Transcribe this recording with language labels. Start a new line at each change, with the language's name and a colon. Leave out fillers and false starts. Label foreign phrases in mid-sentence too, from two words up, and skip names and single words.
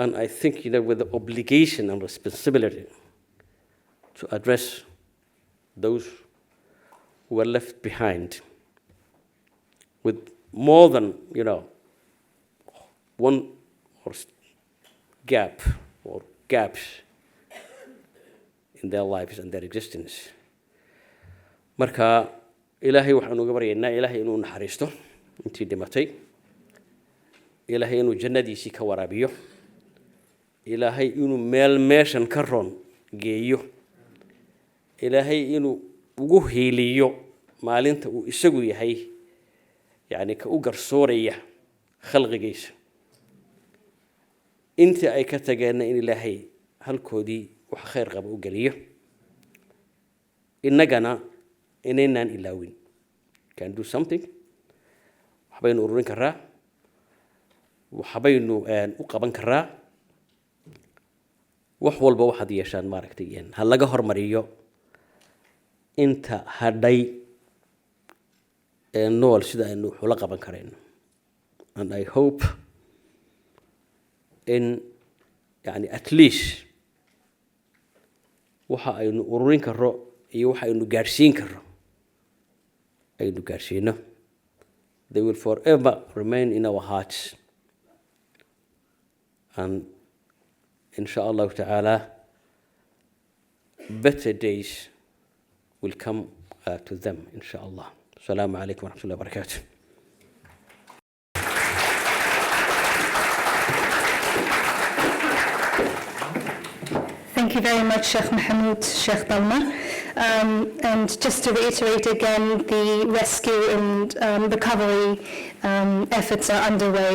English: and I think, with the obligation and responsibility to address those who were left behind with more than, one or gap or gaps in their lives and their existence.
Somali: Marka Ilaahay waxaan uga baryaynaa Ilaahay inuu naxariisto intii dhimatay, Ilaahay inuu jannadiisii ka waraabiyo, Ilaahay inuu meel meeshan ka roon geeyo, Ilaahay inuu ugu hiiliyo maalinta uu isagu yahay ka u garsooraya khalqigiisa. Intii ay ka tageenna in Ilaahay halkoodii wax khayr qaba u geliyo, innagana inaynaan ilaawin.
English: Can do something,
Somali: waxbaynu ururin karaa, waxbaynu u qaban karaa, wax walba waxaad yeeshaan maaragtay ha laga hormariyo inta hadhay nool sida aynu xula qaban karayno.
English: And I hope in at least
Somali: waxa aynu ururin karo iyo waxa aynu gaarsiin karo aynu gaarsiino.
English: They will forever remain in our hearts, and
Arabic: إن شاء الله تعالى
English: better days will come to them inshallah.
Arabic: السلام عليكم ورحمة الله وبركاته.
English: Thank you very much, Sheikh Mohammed, Sheikh Dalmar. And just to reiterate again, the rescue and recovery efforts are underway.